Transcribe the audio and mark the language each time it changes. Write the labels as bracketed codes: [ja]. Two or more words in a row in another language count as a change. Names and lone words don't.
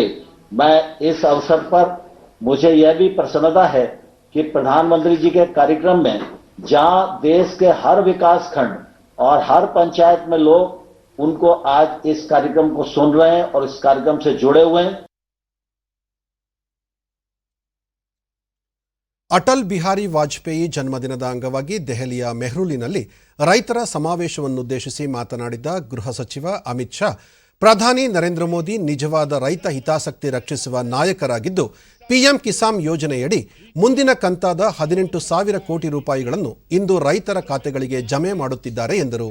[hi] मैं इस अवसर पर मुझे यह भी प्रसन्नता है कि प्रधानमंत्री जी के कार्यक्रम में जहां देश के हर विकास खंड और हर पंचायत में लोग उनको आज इस कार्यक्रम को सुन रहे हैं और इस कार्यक्रम से जुड़े हुए हैं। [kn] ಅಟಲ್ ಬಿಹಾರಿ ವಾಜಪೇಯಿ ಜನ್ಮದಿನದ ಅಂಗವಾಗಿ ದೆಹಲಿಯ ಮೆಹ್ರೂಲಿನಲ್ಲಿ ರೈತರ ಸಮಾವೇಶವನ್ನುದ್ದೇಶಿಸಿ ಮಾತನಾಡಿದ ಗೃಹ ಸಚಿವ ಅಮಿತ್ ಶಾ, ಪ್ರಧಾನಿ ನರೇಂದ್ರ ಮೋದಿ ನಿಜವಾದ ರೈತ ಹಿತಾಸಕ್ತಿ ರಕ್ಷಿಸುವ ನಾಯಕರಾಗಿದ್ದು, ಪಿಎಂ ಕಿಸಾನ್ ಯೋಜನೆಯಡಿ ಮುಂದಿನ ಕಂತಾದ 18,000 ಕೋಟಿ ರೂಪಾಯಿಗಳನ್ನು ಇಂದು ರೈತರ ಖಾತೆಗಳಿಗೆ ಜಮೆ ಮಾಡುತ್ತಿದ್ದಾರೆ ಎಂದರು.